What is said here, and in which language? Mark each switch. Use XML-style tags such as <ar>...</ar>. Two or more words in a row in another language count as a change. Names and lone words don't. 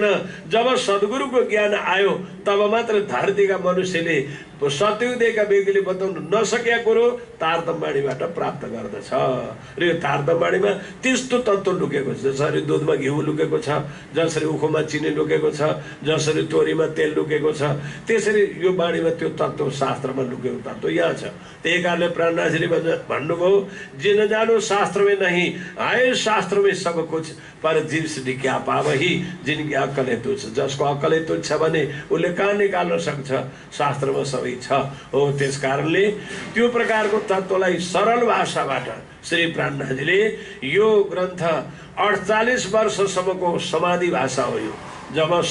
<ne>जब सद्गुरुको ज्ञान आयो तब मात्र धरतीका मनुष्यले सत्ययुगदेखिका व्यक्तिले बताउनु नसकेका कुरो तारतमवाणीबाट प्राप्त गर्दछ। र यो तारतमवाणीमा त्यस्तो तत्त्व लुकेको छ। जसरी दुधमा घिउ लुकेको छ, जसरी उखुमा चिनी लुकेको छ, जसरी तोरीमा तेल लुकेको छ, त्यसरी यो वाणीमा त्यो तत्त्व शास्त्रमा लुकेको तत्त्व यहाँ छ। त्यही कारणले प्राणनाथजीले भन्नुभयो</ne> <hi>जिन जानो शास्त्र में नहीं आए शास्त्र में सब कुछ पर जीव सिद्धि क्या पावही जिनकी अक्कल तुच्छ।</hi> <ne>जसको अक्कल तुच्छ भने उसले कहाँ निकाल्न सक्छ? शास्त्रमा सबै छ। हो त्यस कारणले त्यो प्रकारको तत्त्वलाई सरल भाषाबाट श्री प्राणनाथजीले यो ग्रन्थ 48 वर्षसम्मको समाधि भाषा हो यो।</ne>